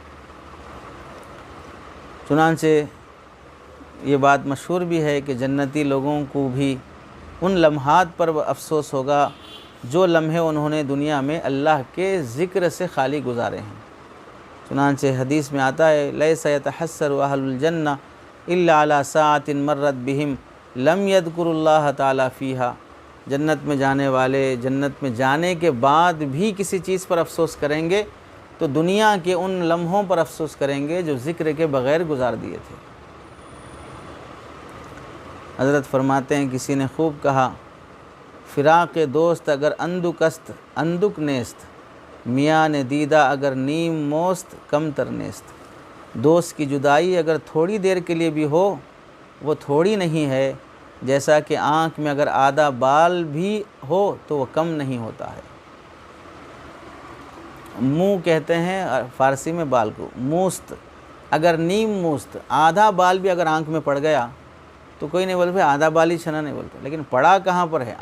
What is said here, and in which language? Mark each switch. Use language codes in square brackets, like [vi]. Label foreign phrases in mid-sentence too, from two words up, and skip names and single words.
[ur] چنانچہ یہ بات مشہور بھی ہے کہ جنتی لوگوں کو بھی ان لمحات پر افسوس ہوگا جو لمحے انہوں نے دنیا میں اللہ کے ذکر سے خالی گزارے ہیں۔ چنانچہ حدیث میں آتا ہے، [ar] لیس یتحسر اہل الجنہ الا علی ساعۃ مرت بہم لم یذکر اللہ تعالی فیہا، [ur] جنت میں جانے والے جنت میں جانے کے بعد بھی کسی چیز پر افسوس کریں گے تو دنیا کے ان لمحوں پر افسوس کریں گے جو ذکر کے بغیر گزار دیے تھے۔ حضرت فرماتے ہیں، کسی نے خوب کہا، [fa] فراق دوست اگر اندک است اندک نیست، میاں نے دیدہ اگر نیم موست کم تر نیست۔ [ur] دوست کی جدائی اگر تھوڑی دیر کے لیے بھی ہو وہ تھوڑی نہیں ہے، جیسا کہ آنکھ میں اگر آدھا بال بھی ہو تو وہ کم نہیں ہوتا ہے۔ منہ کہتے ہیں فارسی میں بال کو، [fa] موست اگر نیم موست، [ur] آدھا بال بھی اگر آنکھ میں پڑ گیا تو کوئی نہیں بولتے آدھا بال ہی چھنا نہیں بولتے، لیکن پڑا کہاں پر ہے؟